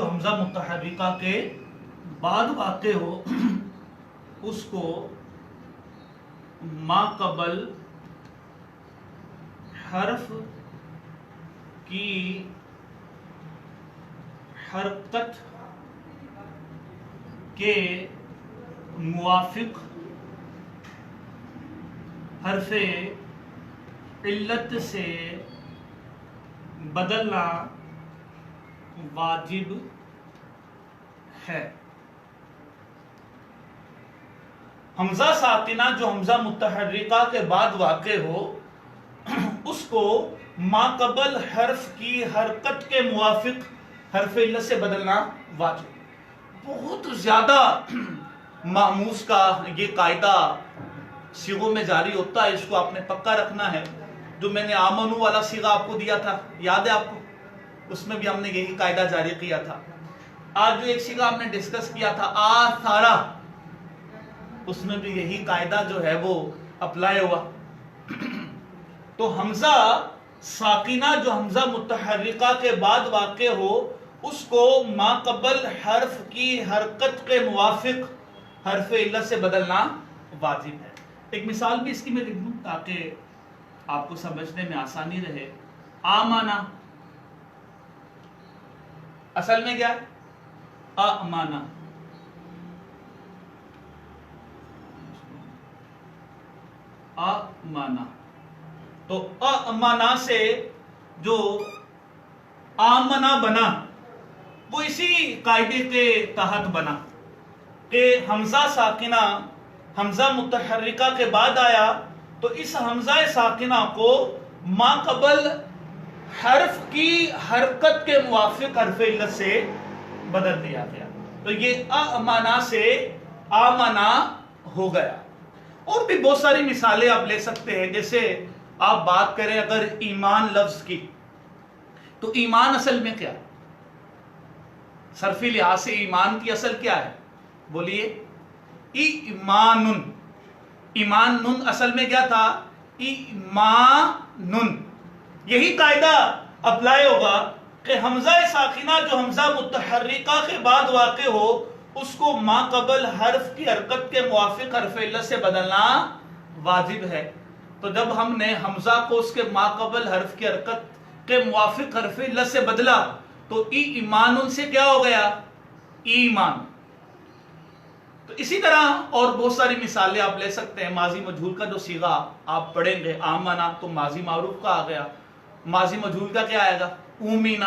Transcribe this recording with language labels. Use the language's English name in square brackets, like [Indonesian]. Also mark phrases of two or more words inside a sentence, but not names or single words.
[Urdu] حمزہ متحرکہ کے بعد واقع ہو اس کو ما قبل حرف کی حرکت کے موافق حرف علت سے بدلنا واجب ہے. حمزہ ساکنہ جو حمزہ متحرکہ کے بعد واقع ہو اس کو ما قبل حرف کی حرکت کے موافق حرف علت سے بدلنا واجب. بہت زیادہ محموس کا یہ قاعدہ صیغوں میں جاری ہوتا ہے, اس کو آپ نے پکا رکھنا ہے. جو میں نے آمنو والا صیغہ آپ کو دیا تھا, یاد ہے آپ کو, اس میں بھی ہم نے یہی قاعدہ جاری کیا تھا. آج جو ایک صیغہ ہم نے ڈسکس کیا تھا آثارا, اس میں بھی یہی قاعدہ جو ہے وہ اپلائی ہوا. تو حمزہ ساکنہ جو حمزہ متحرکہ کے بعد واقع ہو اس کو ما قبل حرف کی حرکت کے موافق حرف علت سے بدلنا واجب ہے. ایک مثال بھی اس کی میں لکھ دوں تاکہ آپ کو سمجھنے میں آسانی رہے. آمانا اصل میں کیا ہے؟ آمانا. آمانا تو آمانا سے جو آمنا بنا وہ اسی قاعدے کے تحت بنا کہ حمزہ ساکنہ حمزہ متحرکہ کے بعد آیا تو اس حمزہ ساکنہ کو ما قبل حرف کی حرکت کے موافق حرف علت سے بدل دیا گیا. تو یہ آمنا سے آمنا ہو گیا. اور بھی بہت ساری مثالیں آپ لے سکتے ہیں. جیسے آپ بات کریں اگر ایمان لفظ کی, تو ایمان اصل میں کیا ہے؟ صرفی لحاظ سے ایمان کی اصل کیا ہے؟ بولیے. ایمانن. ایمانن اصل میں کیا تھا؟ ایمانن. یہی قاعدہ اپلائی ہوگا کہ حمزہ ساکنہ جو حمزہ متحرکہ کے بعد واقع ہو اس کو ما قبل حرف کی حرکت کے موافق حرف علت سے بدلنا واجب ہے. تو جب ہم نے حمزہ کو اس کے ما قبل حرف کی حرکت کے موافق حرف علت سے بدلا تو ایمان سے کیا ہو گیا؟ ایمان. تو اسی طرح اور بہت ساری مثالیں آپ لے سکتے ہیں. ماضی مجہول کا جو صیغہ آپ پڑھیں گے آمنا تو ماضی معروف کا آ گیا. ماضی مجہول کا کیا آئے گا؟ اومینا.